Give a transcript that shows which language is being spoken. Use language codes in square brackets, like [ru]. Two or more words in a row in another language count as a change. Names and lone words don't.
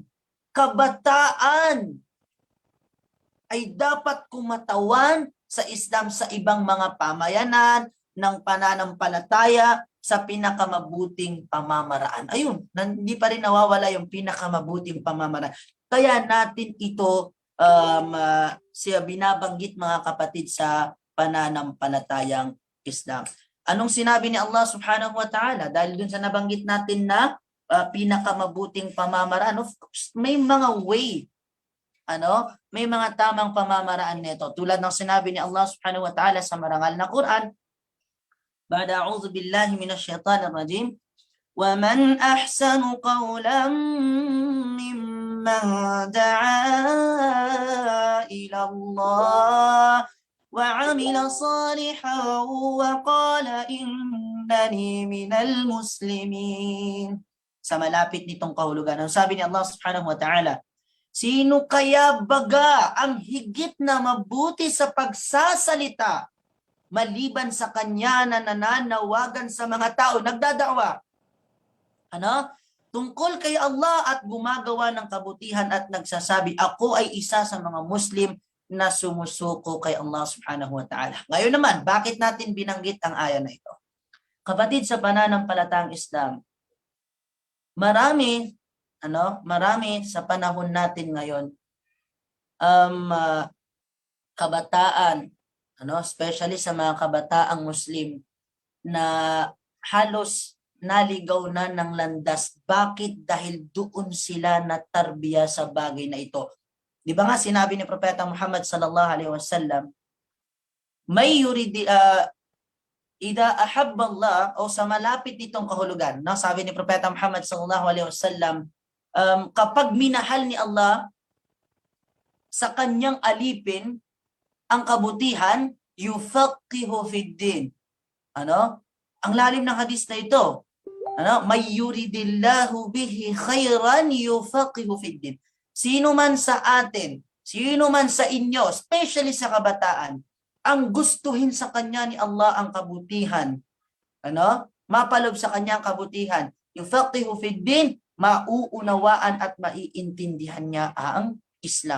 [tl] Kabataan ay dapat kumatawan sa Islam sa ibang mga pamayanan ng pananampalataya sa pinakamabuting pamamaraan. Ayun, hindi pa rin nawawala yung pinakamabuting pamamaraan. Kaya natin ito siya binabanggit mga kapatid sa pananampalatayang Islam. Anong sinabi ni Allah [ar] سبحانه وتعالى? [tl] Dahil dun sa nabanggit natin na pinakamabuting pamamaraan, [en] of course, [tl] may mga way, may mga tamang pamamaraan nito. Tulad ng sinabi ni Allah [ar] سبحانه وتعالى [tl] sa marangal na Quran, [ar] بعد أعوذ بالله من الشيطان الرجيم, وَمَنْ أَحْسَنُ قَوْلًا مِّمَّنْ دَعَا إِلَى اللَّهِ وَعَمِلَ صَالِحًا وَقَالَ إِنَّنِي مِنَ الْمُسْلِمِينَ. [tl] Sa malapit nitong kahulugan, ang sabi ni Allah [ar] سبحانه وتعالى, [tl] sino kaya baga ang higit na mabuti sa pagsasalita maliban sa kanya na nananawagan sa mga tao, nagdada'wa, tungkol kay Allah at gumagawa ng kabutihan at nagsasabi, ako ay isa sa mga Muslim na sumusuko kay Allah [ar] سبحانه وتعالى. [tl] Ngayon naman, bakit natin binanggit ang aya na ito? Kapatid sa pananampalatayang Islam, marami sa panahon natin ngayon, kabataan, especially sa mga kabataang Muslim na halos naligaw na ng landas. Bakit? Dahil doon sila natarbiya sa bagay na ito. Di ba nga sinabi ni Propeta Muhammad [ar] صلى الله عليه وسلم, ماي إذا أحب الله, [tl] o sa malapit nitong kahulugan, sabi ni Propeta Muhammad [ar] صلى الله عليه وسلم, [tl] kapag minahal ni Allah sa kanyang alipin ang kabutihan, [ar] يفقهه في الدين. [tl] Ang lalim ng hadis na ito. [ar] من يرد الله به خيرا يفقهه في الدين. [tl] Sino man sa atin, sino man sa inyo, especially sa kabataan, ang gustuhin sa kanya ni Allah ang kabutihan, mapalob sa kanya ang kabutihan, [ar] يفقهه في الدين, [tl] mauunawaan at maiintindihan niya ang Islam.